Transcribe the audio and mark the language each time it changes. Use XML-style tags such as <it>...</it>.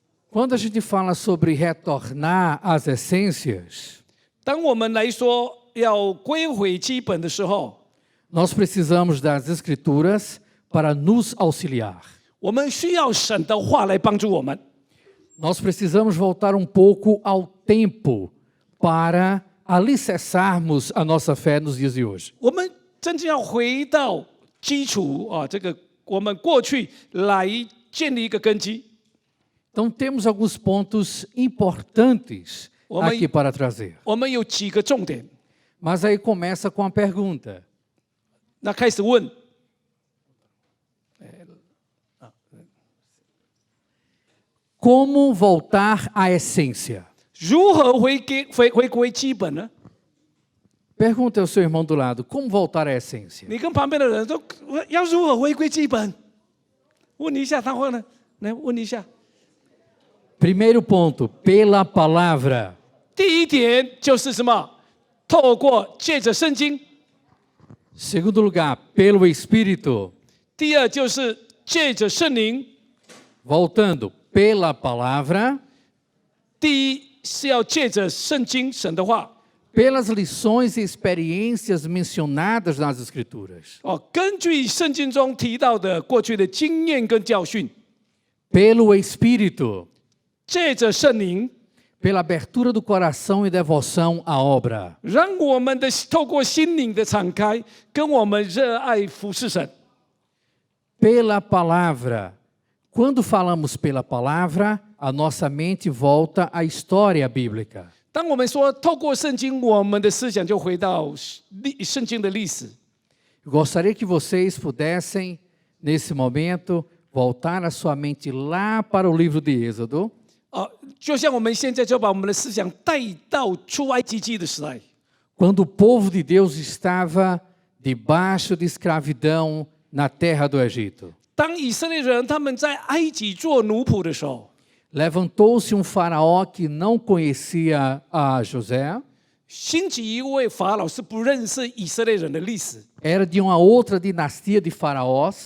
<pt>Quando a gente fala sobre retornar às essências,</pt> <zh>当我们来说要归回基本的时候，</zh> <pt>nós precisamos das escrituras para nos auxiliar.</pt> <zh>我们需要神的话来帮助我们。</zh> <pt>Nós precisamos voltar um pouco ao tempo para alicerçarmos a nossa fé nos dias de hoje.</pt> <zh>我们真正要回到基础这个我们过去来建立一个根基。</zh> <pt>Então temos alguns pontos importantes aqui para trazer.</pt> <zh>我们有几个重点，</zh> <pt>Mas aí começa com a pergunta.</pt> <zh>那开始问，</zh> <pt>Como voltar à essência?</pt> <zh>如何回归基本呢？</zh> <pt>Pergunta ao seu irmão do lado, como voltar à essência?</pt> <zh>你跟旁边的人说要如何回归基本？问一下，他会呢？来问一下。</zh> <pt>Primeiro ponto, pela palavra.</pt> <zh>第一点就是什么？透过借着圣经。</zh> <pt>Segundo lugar, pelo Espírito.</pt> <zh>第二就是借着圣灵。</zh> <pt>Voltando, pela palavra.</pt> <zh>第一是要借着圣经神的话。</zh> <pt>Pelas lições e experiências mencionadas nas Escrituras.</pt> <zh>根据圣经中提到的过去的经验跟教训。</zh> <pt>Pelo Espírito.</pt> <zh>借着圣灵。</zh> <pt>Pela abertura do coração e devoção à obra.</pt> <zh>让我们的透过心灵的敞开，跟我们热爱服侍神。</zh> <pt>Pela palavra. Quando falamos pela palavra, a nossa mente volta à história bíblica.</pt> <zh>当我们说透过圣经，我们的思想就回到圣经的历史。</zh> <pt>Eu gostaria que vocês pudessem, nesse momento, voltar a sua mente lá para o livro de Êxodo.</pt> <zh>就像我们现在就把我们的思想带到出埃及记的时代。</zh> <pt>Quando o povo de Deus estava debaixo de escravidão na terra do Egito.</pt> <zh>当以色列人他们在埃及做奴仆的时候，</zh> <pt>Levantou-se um faraó que não conhecia a José.</pt> <zh>兴起一位法老是不认识以色列人的历史，</zh> <pt>Era de uma outra dinastia de faraós.</pt>